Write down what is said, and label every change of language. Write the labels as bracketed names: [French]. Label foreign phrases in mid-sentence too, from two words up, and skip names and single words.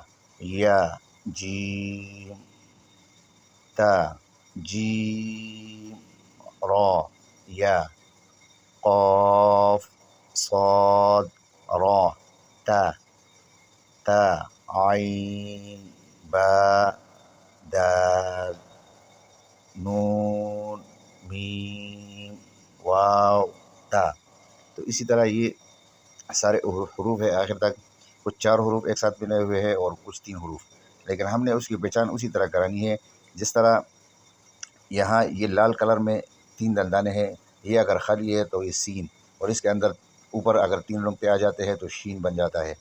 [Urdu] یا، جیم، تا، جیم، را، یا، قاف، صاد، را، تا، تا، عین، با، دال، نون، میم، واو، تا۔ تو اسی طرح یہ سارے حروف ہے آخر تک، کچھ 4 حروف ایک ساتھ ملے ہوئے ہیں اور کچھ 3 حروف، لیکن ہم نے اس کی پہچان اسی طرح کرانی ہے جس طرح یہاں یہ لال کلر میں 3 دندانے ہیں، یہ اگر خالی ہے تو یہ سین، اور اس کے اندر اوپر اگر 3 نقطے آ جاتے ہیں تو شین بن جاتا ہے۔